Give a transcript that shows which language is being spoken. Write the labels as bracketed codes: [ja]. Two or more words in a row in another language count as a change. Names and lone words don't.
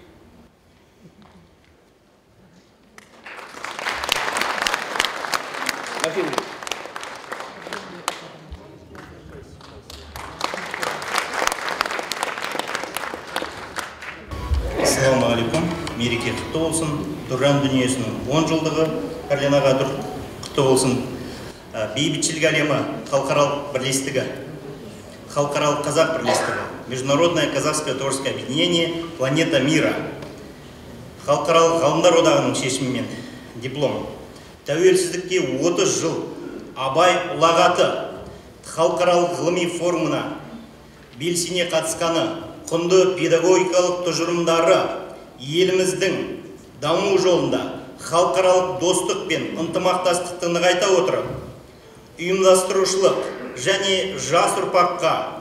[ar] السلام عليكم, [kk] мереке құтты болсын. Туран Дүниесінің 10 жылдығы Карлин аға құтты болсын. Бейбітшілік әлемі халықаралық бірлестігі, халықаралық қазақ бірлестігі, [ru] Международное казахское творческое объединение Планета мира, [kk] халықаралық ғалымдар одағының шешімімен диплом. Тәуелсіздікке 30 жыл Абай ұлағаты халықаралық ғылыми форумына белсене қатысқаны, құнды педагогикалық тұжырымдары еліміздің даму жолында халықаралық достық пен ынтымақтастықты нығайта отырып, ұйымдастырушылық және жас ұрпаққа